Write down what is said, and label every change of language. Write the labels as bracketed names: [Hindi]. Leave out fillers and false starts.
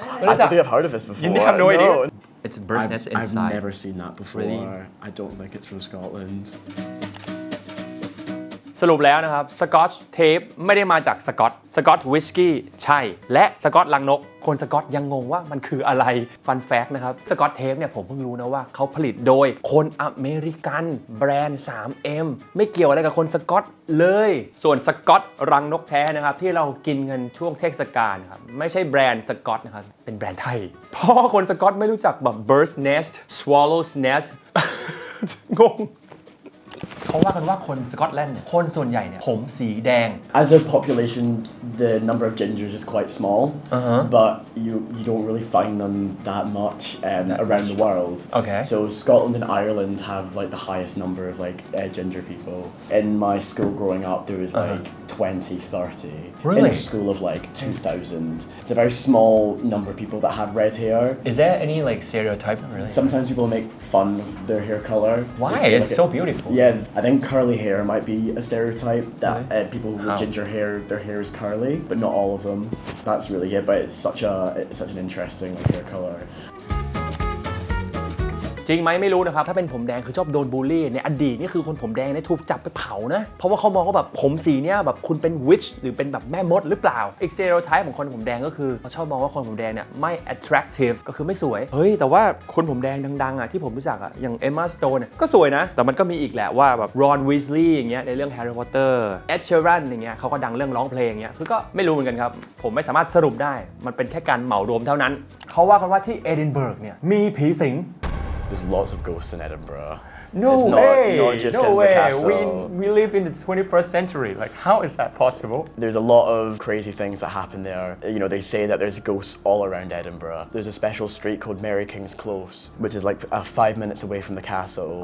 [English] I don't think I've heard of this before. You have no idea? It's bird's nest I've inside. never seen that before. Really? I don't think it's from Scotland. [Thai] ส รุปแล้วนะครับสกอตช์เทปไม่ได้มาจากสกอตวิสกี้ใช่และสกอตลังนกคนสกอตยังงงว่ามันคืออะไรฟันแฟกต์นะครับสกอตเทปเนี่ยผมเพิ่งรู้นะว่าเขาผลิตโดยคนอเมริกันแบรนด์ 3M ไม่เกี่ยวอะไรกับคนสกอต เลยส่วนสกอตรังนกแท้นะครับที่เรากินกันช่วงเทศกาลนะครับไม่ใช่แบรนด์สกอตนะครับเป็นแบรนด์ไทยเพราะคนสกอตไม่รู้จักแบบ [English] bird's nest swallow's nest [Thai] งงเขาว่ากันว่าคนสกอตแลนด์คนส่วนใหญ่เนี่ยผมสีแดง [English] As a population, the number of gingers is quite small, but you don't really find them that much around the world. Okay. So Scotland and Ireland have like the highest number of like ginger people. In my school growing up, there was like 20, 30. Really? In a school of like 2,000. It's a very small number of people that have red hair. Is there any like stereotype really? Sometimes people make fun of their hair color. Why? They say, It's so beautiful. Yeah, I think curly hair might be a stereotype that Really? People with How? ginger hair, their hair is curly, but not all of them. That's really it, but it's such an interesting like, hair color. [Thai] จริงไหมไม่รู้นะครับถ้าเป็นผมแดงคือชอบโดนบูลลี่ในอดีตนี่คือคนผมแดงเนี่ยถูกจับไปเผานะเพราะว่าเขามองว่าแบบผมสีเนี่ยแบบคุณเป็นวิชหรือเป็นแบบแม่มดหรือเปล่าอีกสเตอริโอไทป์ของคนผมแดงก็คือเขาชอบมองว่าคนผมแดงเนี่ยไม่ attractive ก็คือไม่สวยเฮ้ยแต่ว่าคนผมแดงดังๆอ่ะที่ผมรู้จักอ่ะอย่างเอมมาสโตนเนี่ยก็สวยนะแต่มันก็มีอีกแหละว่าแบบรอนวีสลีย์อย่างเงี้ยในเรื่องแฮร์รี่พอตเตอร์เอ็ดเชอรันอย่างเงี้ยเขาก็ดังเรื่องร้องเพลงอย่างเงี้ยคือก็ไม่รู้เหมือนกันครับผมไม่สามารถสรุปได้มันเป็นแค่การเหมารวมเท่านั้นเขาว่ากันว่าที่เอดินเบิร์กเนี่ยมีผีสิง [English] There's lots of ghosts in Edinburgh. No it's way! Not just no Edinburgh way! Castle. We live in the 21st century. Like, how is that possible? There's a lot of crazy things that happen there. You know, they say that there's ghosts all around Edinburgh. There's a special street called Mary King's Close, which is like 5 minutes away from the castle.